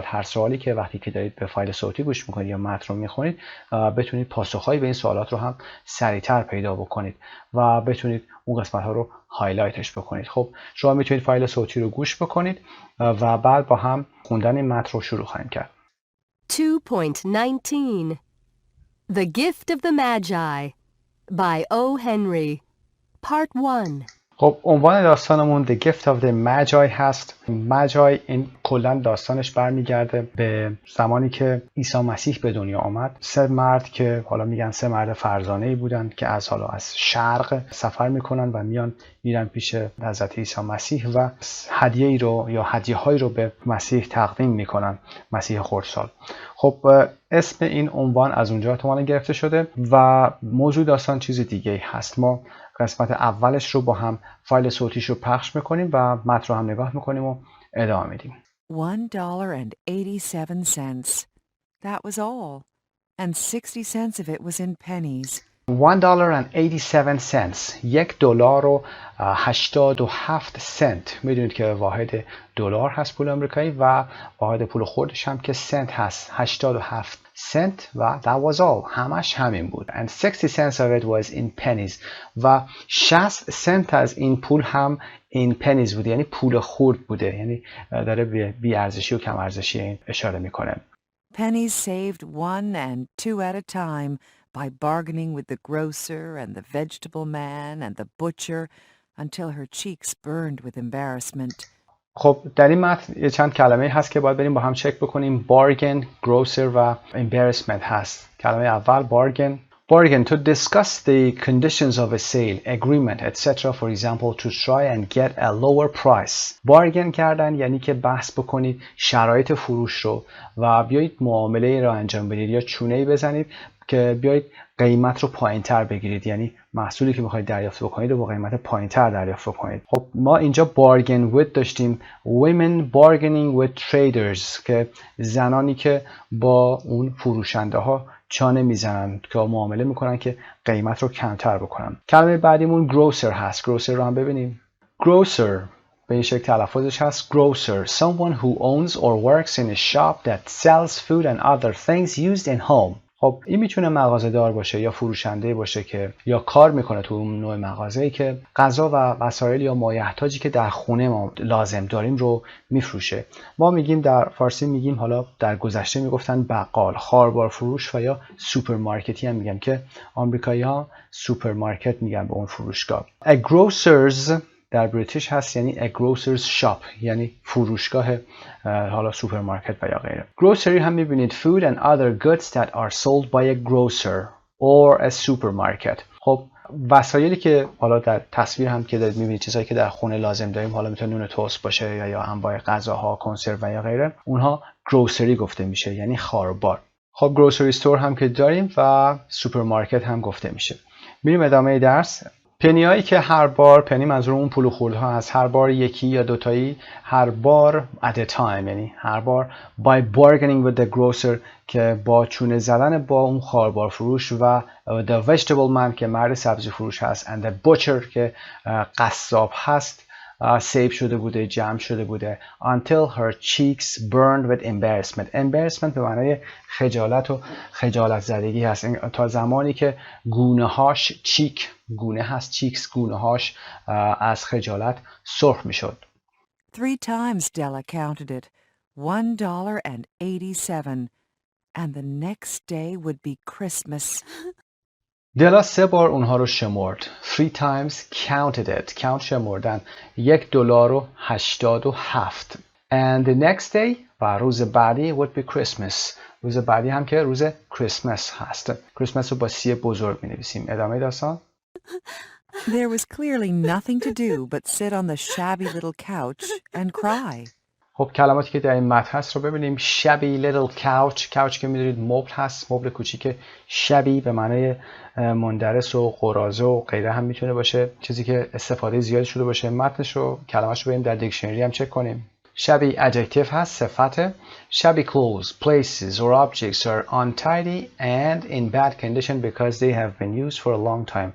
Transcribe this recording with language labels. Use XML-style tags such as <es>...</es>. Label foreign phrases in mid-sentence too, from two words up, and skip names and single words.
<fa>هر سوالی که وقتی که دارید به فایل صوتی گوش میکنید یا متن رو میخونید بتونید پاسخهایی به این سوالات رو هم سریعتر پیدا بکنید و بتونید اون قسمت ها رو هایلایتش بکنید. خب شما میتونید فایل صوتی رو گوش بکنید و بعد با هم خوندن این متن رو شروع خواهیم کرد.</fa> <en>2.19 The Gift of the Magi by O. Henry Part 1.</en> <fa>خب عنوان داستانمون The Gift of the Magi هست. ماجای این کلا داستانش برمیگرده به زمانی که عیسی مسیح به دنیا آمد. 3 مرد که حالا میگن 3 مرد فرزانه‌ای بودن که از شرق سفر میکنن و میرن پیش حضرت عیسی مسیح و هدیه‌ای رو یا هدیه‌هایی رو به مسیح تقدیم میکنن، مسیح خردسال. خب اسم این عنوان از اونجا احتمالاً گرفته شده و موضوع داستان چیز دیگه هست. ما قسمت اولش رو با هم فایل صوتیش رو پخش میکنیم و متن رو هم نگاه میکنیم و ادامه میدیم.</fa> <en>$1.87. That was all. And 60 cents of it was in pennies. $1.87. $1.87.</en> <fa>میدونید که واحد دلار هست پول آمریکایی و واحد پول خردش هم که سنت هست. 87 سنت و</fa> <en>that was all.</en> <fa>همش همین بود.</fa> <en>And 60 cents of it was in pennies.</en> <fa>و 60 سنت از این پول هم</fa> <en>in pennies</en> <fa>بوده، یعنی پول خرد بوده، یعنی داره به بی ارزشی و کم ارزشی این اشاره میکنه.</fa> <en>Pennies saved 1 and 2 at a time by bargaining with the grocer and the vegetable man and the butcher until her cheeks burned with embarrassment.</en> <fa>خب در این متن چند کلمه هست که باید بریم با هم چک بکنیم. bargain، grocer و embarrassment هست. کلمه اول bargain.</fa> <en>Bargain, to discuss the conditions of a sale, agreement, etc. For example, to try and get a lower price.</en> <fa>Bargain کردن یعنی که بحث بکنید شرایط فروش رو و بیایید معامله را انجام بدید یا چونه‌ای بزنید که بیایید قیمت رو پایین‌تر بگیرید، یعنی محصولی که می‌خواید دریافت بکنید رو با قیمت پایین‌تر دریافت بکنید. خب ما اینجا</fa> <en>bargain with</en> <fa>داشتیم.</fa> <en>women bargaining with traders</en> <fa>که زنانی که با اون فروشنده ها چانه میزنن که معامله میکنن که قیمت رو کمتر بکنن. کلمه بعدیمون grocer هست. grocer رو هم ببینیم. grocer به این شکل تلفظش هست</fa> <en>grocer, someone who owns or works in a shop that sells food and other things used in home.</en> <fa>خب این میتونه مغازه‌دار باشه یا فروشنده باشه که یا کار میکنه تو اون نوع مغازه‌ای که غذا و وسایل یا مایحتاجی که در خونه ما لازم داریم رو میفروشه. ما میگیم در فارسی میگیم، حالا در گذشته میگفتن بقال، خاربار فروش و یا سوپرمارکتی هم میگن که آمریکایی‌ها سوپرمارکت میگن به اون فروشگاه.</fa> <en>A grocers</en> <fa>در بریتیش هست یعنی</fa> <en>a grocer's shop،</en> <fa>یعنی فروشگاه حالا سوپرمارکت و یا غیره.</fa> <en>grocery</en> <fa>هم میبینید</fa> <en>food and other goods that are sold by a grocer. or a supermarket.</en> <fa>خب وسایلی که حالا در تصویر هم که دارید می‌بینید، چیزایی که در خونه لازم داریم، حالا میتونه نون توست باشه یا انواع غذاها، کنسرو و یا غیره، اونها گروسری گفته میشه، یعنی خاربار. خب گروسری استور هم که داریم و سوپرمارکت هم گفته میشه. میریم ادامه درس. پنی هایی که هر بار، پنی منظور اون پول و خورده ها هست، هر بار یکی یا دوتایی، هر بار</fa> <en>at a time،</en> <fa>یعنی هر بار</fa> <en>by bargaining with the grocer</en> <fa>که با چونه زدن با اون خاربار فروش و</fa> <en>the vegetable man</en> <fa>که مرد سبزی فروش هست</fa> <en>and the butcher</en> <fa>که قصاب هست سیو شده بوده، جمع شده بوده.</fa> <en>until her cheeks burned with embarrassment.</en> <fa>embarrassment به معنای خجالت و خجالت زدگی هست. تا زمانی که گونه هاش، چیک گونه هست، چیکس گونه هاش از خجالت سرخ می شد.</fa> <en>3 times Della counted it. $1.87. And the next day would be Christmas.</en> <fa>دلا 3 بار اونها رو شمرد.</fa> <en>3 times counted it.</en> <fa>count شمردن.</fa> <en>$1.87. And the next day</en> <fa>و روز بعدی</fa> <en>would be Christmas.</en> <fa>روز بعدی هم که روز کریسمس هست. کریسمس رو با سی بزرگ می نویسیم. ادامه داستان.</fa> <en>There was clearly nothing to do but sit on the shabby little couch and cry.</en> <fa>خب کلماتی که در این متن هست رو ببینیم.</fa> <en>shabby little couch.</en> <fa>couch که می‌دونید مبل هست، مبل کوچیک. shabby به معنای مندرس و قراضه و غیره هم میتونه باشه، چیزی که استفاده زیاد شده باشه. متنش رو، کلمه‌اش رو بریم در دیکشنری هم چک کنیم.</fa> <en>shabby adjective</en> <fa>هست، صفته.</fa> <en>shabby clothes, places or objects are untidy and in bad condition because they have been used for a long time.</en>